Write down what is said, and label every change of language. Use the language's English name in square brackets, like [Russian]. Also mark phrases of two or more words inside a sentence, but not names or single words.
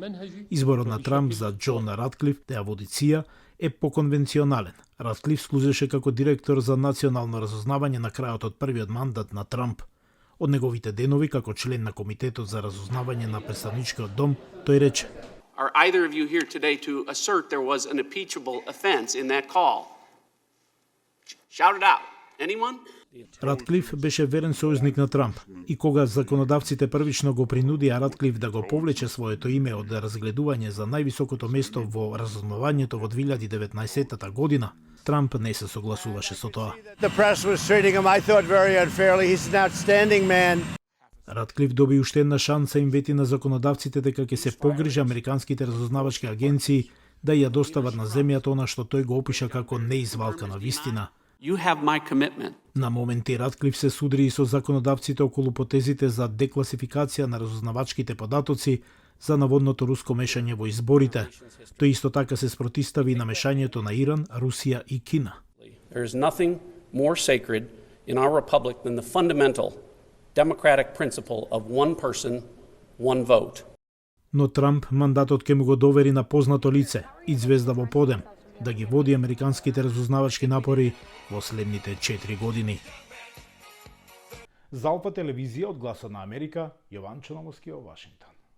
[Macedonian] Изборот на Трамп за Џон Ратклиф да ја води ЦИА е поконвенционален. Ратклиф служеше како директор за национално разузнавање на крајот од првиот мандат на Трамп. Од неговите денови како член на Комитетот за разузнавање на Претставничкиот дом, тој рече: [English] Are either of you here today to assert there was an impeachable offense in that call? Shout it out. Anyone? [Macedonian] Ратклиф беше верен сојузник на Трамп и кога законодавците првично го принудија Ратклиф да го повлече своето име од разгледување за највисокото место во разузнавањето во 2019 година, Трамп не се согласуваше со тоа. [English] The press was treating him, I thought, very unfairly. He's an outstanding man. [Macedonian] Ратклиф доби уште една шанса им вети на законодавците дека ќе се погрижи американските разузнавачки агенции да ја достават на земјата она што тој го опиша како неизвалкана вистина. [English] You have my commitment. [Macedonian] На моменти Ратклиф се судри и со законодавците околу потезите за декласификација на разузнавачките податоци за наводното руско мешање во изборите. Тој исто така се спротистави на мешањето на Иран, Русија и Кина. [English] There is nothing more sacred in our republic than the fundamental democratic principle of one person, one vote. [Macedonian] Но Трамп мандатот ќе му го довери на познато лице и звезда во подем да ги води американските разузнавачки напори во следните 4 години. За Алфа телевизија од Гласот на Америка, Јован Чономовски во Вашингтон.